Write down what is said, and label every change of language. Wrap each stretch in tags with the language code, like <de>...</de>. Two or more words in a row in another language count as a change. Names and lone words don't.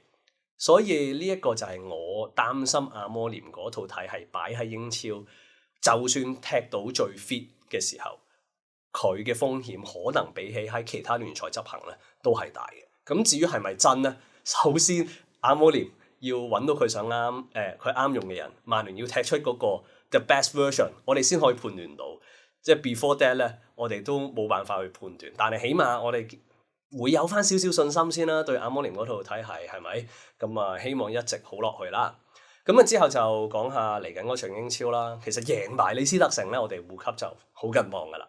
<yue>所以呢一個就係我擔心阿摩廉嗰套體系擺喺英超，就算踢到最 fit 嘅時候，佢嘅風險可能比起喺其他聯賽執行咧都係大嘅。咁至於係咪真呢？首先阿摩廉要揾到佢想啱佢啱用嘅人，曼聯要踢出嗰個</yue> <en>the best version，</en> <yue>我哋先可以判斷到。即係</yue> <en>before that</en> <yue>咧，我哋都冇辦法去判斷。但係起碼我哋會有翻少少信心先啦，對阿摩廉嗰套體系係咪？咁啊，希望一直好落去啦。咁啊之後就講下嚟緊嗰場英超啦。其實贏埋李斯特城咧，我哋護級就好近望噶啦。</yue>